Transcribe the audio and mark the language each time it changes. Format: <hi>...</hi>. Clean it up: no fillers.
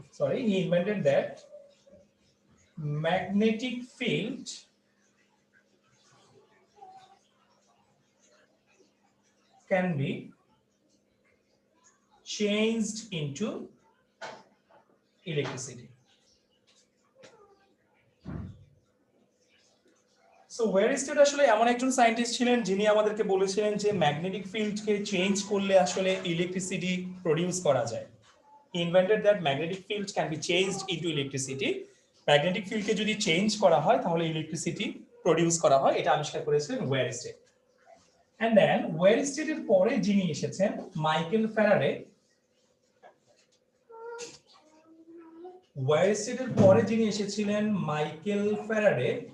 <en>he invented that magnetic field can be changed into electricity.</en> <bn>So ওয়ারস্টেড আসলে এমন একজন scientist ছিলেন যিনি আমাদেরকে বলেছিলেন যে ম্যাগনেটিক ফিল্ডকে চেঞ্জ করলে আসলে ইলেকট্রিসিটি প্রডিউস করা যায়।</bn> <en>He invented that magnetic field can be changed into electricity.</en> <bn>Magnetic ফিল্ডকে যদি চেঞ্জ করা হয় তাহলে ইলেকট্রিসিটি প্রডিউস করা হয়, এটা আবিষ্কার করেছিলেন ওয়ারস্টেড। এন্ড দেন ওয়ারস্টেডের পরে যিনি এসেছেন মাইকেল ফ্যারাডে। ওয়ারস্টেডের পরে যিনি এসেছিলেন মাইকেল ফ্যারাডে।</bn>